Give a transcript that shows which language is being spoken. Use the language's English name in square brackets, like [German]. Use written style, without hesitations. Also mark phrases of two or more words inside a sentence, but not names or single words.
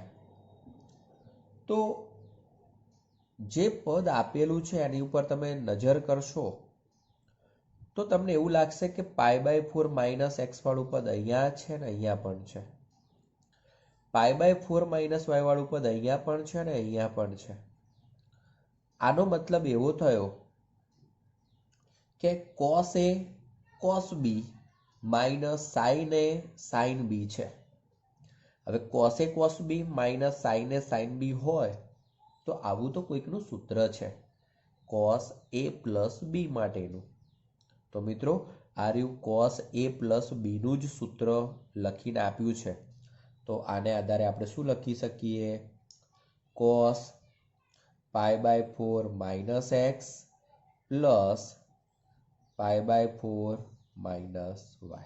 [Gujarati] તો જે પદ આપેલું છે એની ઉપર તમે નજર કરશો તો તમને એવું લાગશે કે π/4 - x વાળું પદ અહીંયા છે ને અહીંયા પણ છે. π/4 - y વાળું પદ અહીંયા પણ છે ને અહીંયા પણ છે. આનો મતલબ એવો થયો કે [English] cos a cos b minus sin a sin b [Gujarati] છે. હવે [English] cos a cos b minus sin a sin b [Gujarati] હોય તો આવું તો કોઈકનું સૂત્ર છે [English] cos a plus b [Gujarati] માટેનું. તો મિત્રો આ રહ્યું [English] cos a plus b [Gujarati] નું જ સૂત્ર લખીને આપ્યું છે. તો આને આધારે આપણે શું લખી શકીએ? [English] cos π/4 minus x plus π/4 minus y.